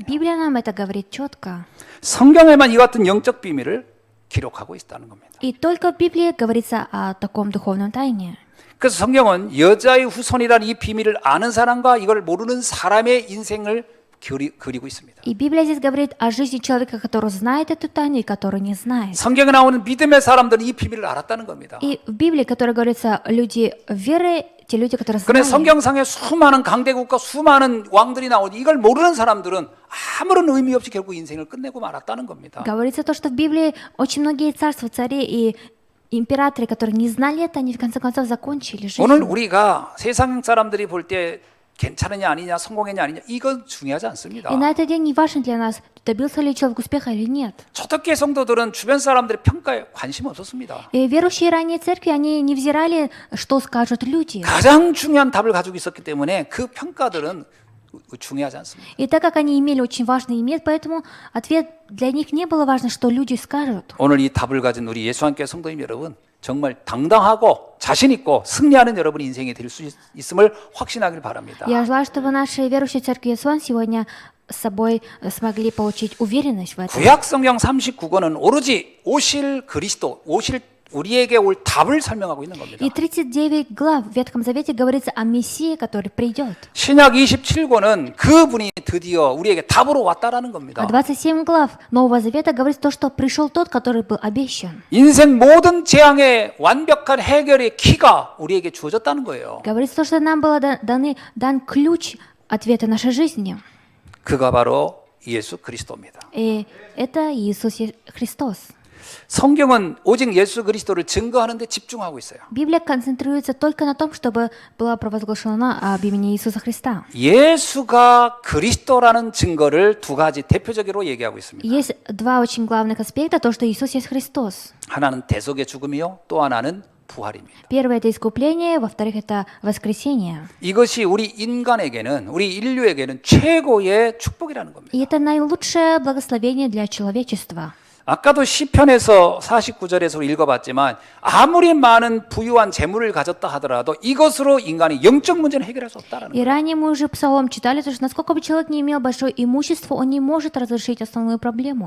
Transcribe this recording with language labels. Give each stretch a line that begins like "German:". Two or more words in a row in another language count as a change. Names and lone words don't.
Russian: Библия нам это говорит четко.
Korean: 성경에만 이 같은 영적 비밀을 기록하고 있다는 겁니다.
Russian: И только в Библии говорится о таком духовном тайне.
Korean: 그래서 성경은 여자의 후손이라는 이 비밀을 아는 사람과 이걸 모르는 사람의 인생을 그리고 있습니다.
Russian: И Библия здесь говорит о жизни человека, который знает эту тайну и который не знает.
Korean: 성경에 나오는 믿음의 사람들은 이 비밀을 알았다는 겁니다.
Russian: И в Библии, которая говорится, люди веры, те люди, которые
Korean: 그런데
Russian: знали.
Korean: 성경상에 수많은 강대국과 수많은 왕들이 나오니 이걸 모르는 사람들은 아무런 의미 없이 결국 인생을 끝내고 말았다는 겁니다.
Russian: Говорится то, что в Библии очень многие царства, цари и императоры, которые не знали это, они в конце концов закончили жизнь.
Korean: 오늘 우리가 세상 사람들이 볼 때 괜찮으냐 아니냐 성공했냐 아니냐 이건 중요하지 않습니다.
Russian: И на этот день не важно для нас, добился ли человек успеха или нет.
Korean: 초대교회 성도들은 주변 사람들의 평가에 관심 없었습니다.
Russian: И верующие ранние церкви, они не взирали, что скажут люди.
Korean: 가장 중요한 답을 가지고 있었기 때문에 그 평가들은 중요하지 않습니다.
Russian: И так как они имели очень важный имет, поэтому ответ для них не было важно, что люди скажут.
Korean: 오늘 이 답을 가진 우리 예수함께 성도님 여러분 정말 당당하고 자신 있고 승리하는 여러분 인생이 될 수 있음을 확신하길 바랍니다.
Russian: Я желаю, чтобы наши верующие церкви Иисуса сегодня с собой смогли получить уверенность в этом.
Korean: 구약 성경 39권은 오로지 오실 그리스도, 오실 우리에게 올 답을 설명하고 있는 겁니다.
Russian: И 39 глав в Ветхом Завете говорится о Мессии, который придет.
Korean: 신약 27권은 그분이 드디어 우리에게 답으로 왔다라는
Russian: А
Korean: 겁니다.
Russian: 27 глав Нового Завета говорится то, что пришел тот, который был обещан.
Korean: 인생 모든 재앙의 완벽한 해결의 키가 우리에게 주어졌다는 거예요.
Russian: Говорится то, что нам был дан ключ ответа нашей жизни.
Korean: 그가 바로 예수 그리스도입니다.
Russian: И это Иисус Христос.
Korean: 성경은 오직 예수 그리스도를 증거하는 데 집중하고 있어요.
Russian: Библия концентрируется только на том, чтобы было провозглашено об имени Иисуса Христа.
Korean: 예수가 그리스도라는 증거를 두 가지 대표적으로 얘기하고 있습니다.
Russian: Есть два очень главных аспекта, то, что Иисус есть Христос.
Korean: 하나는 대속의 죽음이요, 또 하나는 부활입니다.
Russian: Первое – это искупление, во-вторых, это воскресение.
Korean: 이것이 우리 인간에게는, 우리 인류에게는 최고의 축복이라는 겁니다.
Russian: И это наилучшее благословение для человечества.
Korean: 아까도 시편에서 49절에서 우리 읽어봤지만 아무리 많은 부유한 재물을 가졌다 하더라도 이것으로 인간이 영적 문제는 해결할 수 없다라는
Russian: И
Korean: 거예요.
Russian: ранее мы уже псалом читали, что насколько бы человек не имел большое имущество, он не может разрешить основную проблему.